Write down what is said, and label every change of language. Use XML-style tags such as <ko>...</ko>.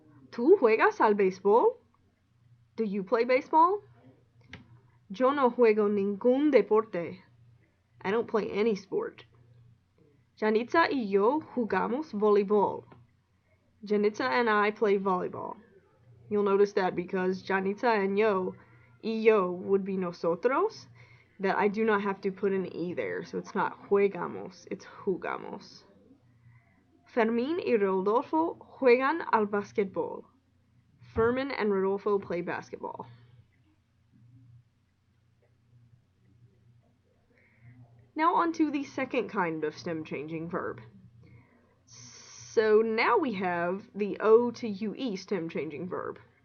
<es>¿Tú juegas al béisbol?</es> <en>Do you play baseball?</en> <es>Yo no juego ningún deporte.</es> <en>I don't play any sport.</en> <es>Janitza y yo jugamos voleibol.</es> <en>Janitza and I play volleyball. You'll notice that because Janitza and yo, y yo would be nosotros, that I do not have to put an E there, so it's not juegamos, it's jugamos.</en> <es>Fermín y Rodolfo juegan al basquetbol.</es> <en>Fermin and Rodolfo play basketball. Now on to the second kind of stem changing verb. So now we have the O to UE stem changing verb.</en>